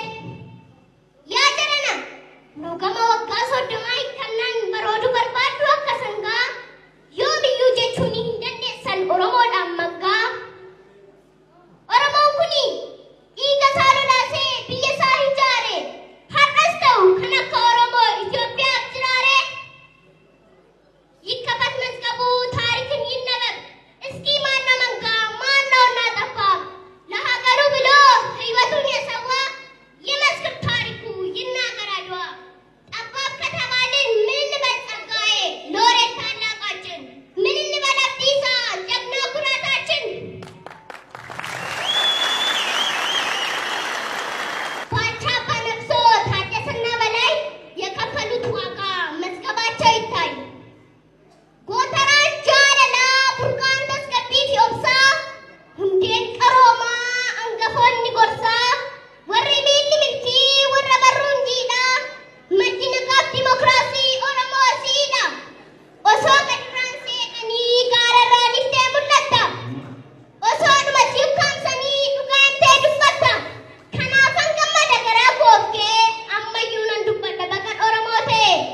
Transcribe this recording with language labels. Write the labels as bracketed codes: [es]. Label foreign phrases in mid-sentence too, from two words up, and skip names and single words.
[om] Yaa jarana nu gama waggaa 30 hiikkannaan baroodu barbaaddu akka sangaa yoomiyyuu jechuun hin dandeessan Oromoodhaan mangaa. Oromoon kuni dhiiga isaa lolaasee biyya isaa ijaare har'as ta'u kan akka Oromoo Itoophiyaaf jiraare [am] ይከፈት መዝገቡ ታሪክን ይነበብ እስኪ ማነው መንጋ ማነው እናጠፋ ለሀገሩ ብሎ ህይወቱን የሰዋ የመስክር ታሪኩ ይናገር አድዋ ጠባብ ከተባልን ምን እንበል ጸጋዬ ሎሬት ታላቃችን ምን እንበል አብዲሳ ጀግና ኩራታችን ባቻ በነፍሶ ታደሰና በላይ የከፈሉት ዋጋ መዝገባቸው ይታይ [om] Gootaraan jaalalaa burqaan tasgabbiif yoobsaa hundeen qaroomaa hangafoonni gorsaa warri miilli milkii warra barruun jiidhaa maddi nagaaf dimokiraasii Oromoo siidha osoo qadirraan seeqanii gaararraa liftee mul'atta osoo dhumatti ukkaamsanii dhugaantee dubbatta kanaafan gammada garaa koofkee ammayyuu nan dubbadha baqan Oromoo ta'e.